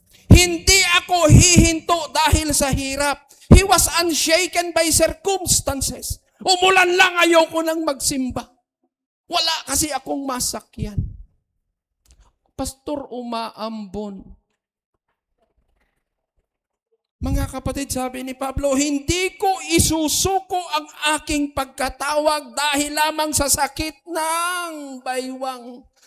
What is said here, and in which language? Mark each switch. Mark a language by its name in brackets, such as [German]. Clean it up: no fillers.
[Filipino] Hindi ako hihinto dahil sa hirap. [English] He was unshaken by circumstances. [Filipino] Umulan lang, ayoko nang magsimba. Wala kasi akong masakyan. Pastor, umaambon. Mga kapatid, sabi ni Pablo, hindi ko isusuko ang aking pagkatawag dahil lamang sa sakit ng baywang.